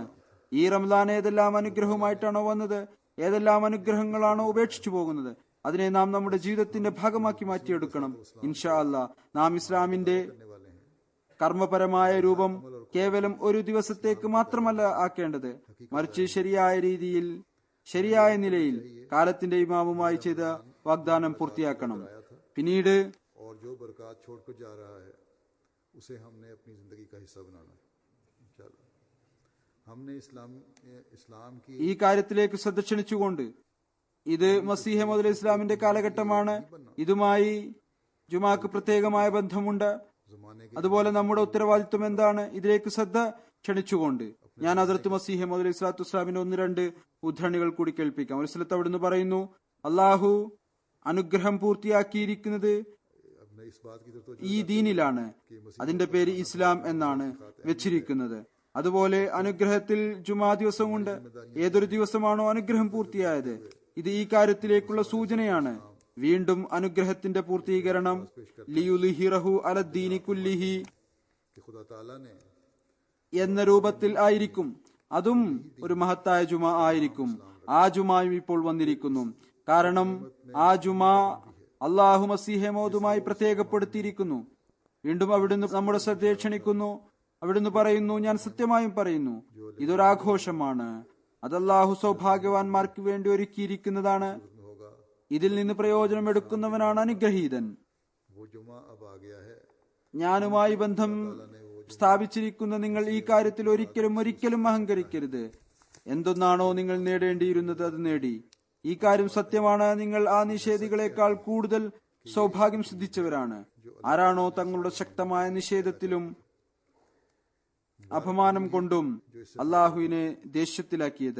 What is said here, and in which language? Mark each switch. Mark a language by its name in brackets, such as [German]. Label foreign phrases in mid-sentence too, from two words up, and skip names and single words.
[Malayalam] ഈ റംസാൻ ഏതെല്ലാം അനുഗ്രഹവുമായിട്ടാണോ വന്നത്, ഏതെല്ലാം അനുഗ്രഹങ്ങളാണോ ഉപേക്ഷിച്ചു പോകുന്നത്, അതിനെ നാം നമ്മുടെ ജീവിതത്തിന്റെ ഭാഗമാക്കി മാറ്റിയെടുക്കണം. [Arabic] إن شاء الله [Malayalam] നാം ഇസ്ലാമിന്റെ കർമ്മപരമായ രൂപം കേവലം ഒരു ദിവസത്തേക്ക് മാത്രമല്ല ആക്കേണ്ടത്, മറിച്ച് ശരിയായ രീതിയിൽ, ശരിയായ നിലയിൽ കാലത്തിന്റെ ഇമാമുമായി ചെയ്ത വാഗ്ദാനം പൂർത്തിയാക്കണം. പിന്നീട് [Urdu] اور جو برکت چھوڑ کر جا رہا ہے اسے ہم نے اپنی زندگی کا حصہ بنانا ہے. انشاءاللہ ہم نے اسلام کی [Malayalam] ഈ കാര്യത്തിലേക്ക് ശ്രദ്ധ ക്ഷണിച്ചുകൊണ്ട്, ഇത് മസീഹ് മൗഊദ് അലൈഹി ഇസ്ലാമിന്റെ കാലഘട്ടമാണ്. ഇതുമായി ജുമാക്ക് പ്രത്യേകമായ ബന്ധമുണ്ട്. അതുപോലെ നമ്മുടെ ഉത്തരവാദിത്വം എന്താണ്, ഇതിലേക്ക് ശ്രദ്ധ ക്ഷണിച്ചുകൊണ്ട് ഞാൻ ഹദ്റത്ത് മസീഹ് മൗഊദ് [Arabic] عليه الصلاة والسلام [Malayalam] 1-2 ഉദ്ധരണികൾ കൂടി കേൾപ്പിക്കാം. ഒരു സ്ഥലത്ത് അവിടുന്ന് പറയുന്നു, അള്ളാഹു അനുഗ്രഹം പൂർത്തിയാക്കിയിരിക്കുന്നത് [Urdu] اپنے اس بات کی طرف [Malayalam] ഈ ദീനിലാണ്. അതിന്റെ പേര് ഇസ്ലാം എന്നാണ് വെച്ചിരിക്കുന്നത്. അതുപോലെ അനുഗ്രഹത്തിൽ ജുമാ ദിവസമുണ്ട്. ഏതൊരു ദിവസമാണോ അനുഗ്രഹം പൂർത്തിയായത്, ഇത് ഈ കാര്യത്തിലേക്കുള്ള സൂചനയാണ്. വീണ്ടും അനുഗ്രഹത്തിന്റെ പൂർത്തീകരണം [Arabic] ليظهره على الدين كله [Urdu] کہ خدا تعالیٰ نے [Malayalam] എന്ന രൂപത്തിൽ ആയിരിക്കും. അതും ഒരു മഹത്തായ ജുമാ ആയിരിക്കും. ആ ജുമായും ഇപ്പോൾ വന്നിരിക്കുന്നു. കാരണം ആ ജുമാ അള്ളാഹു മസീഹ് മൗഊദുമായി പ്രത്യേകപ്പെടുത്തിയിരിക്കുന്നു. വീണ്ടും അവിടുന്ന് നമ്മുടെ ശ്രദ്ധയെ ക്ഷണിക്കുന്നു. അവിടുന്ന് പറയുന്നു, ഞാൻ സത്യമായും പറയുന്നു, ഇതൊരാഘോഷമാണ്. അത് അള്ളാഹു സൗഭാഗ്യവാന്മാർക്ക് വേണ്ടി ഒരുക്കിയിരിക്കുന്നതാണ്. ഇതിൽ നിന്ന് പ്രയോജനം എടുക്കുന്നവനാണ് അനുഗ്രഹീതൻ. [Urdu] وہ جمعہ اب آ گیا ہے. [Malayalam] ഞാനുമായി ബന്ധം സ്ഥാപിച്ചിരിക്കുന്ന നിങ്ങൾ ഈ കാര്യത്തിൽ ഒരിക്കലും അഹങ്കരിക്കരുത്. എന്തൊന്നാണോ നിങ്ങൾ നേടേണ്ടിയിരുന്നത് അത് നേടി. ഈ കാര്യം സത്യമാണ്. നിങ്ങൾ ആ നിഷേധികളെക്കാൾ കൂടുതൽ സൗഭാഗ്യം സിദ്ധിച്ചവരാണ്. ആരാണോ തങ്ങളുടെ ശക്തമായ നിഷേധത്തിലും അപമാനം കൊണ്ടും അള്ളാഹുവിനെ ദേഷ്യത്തിലാക്കിയത്.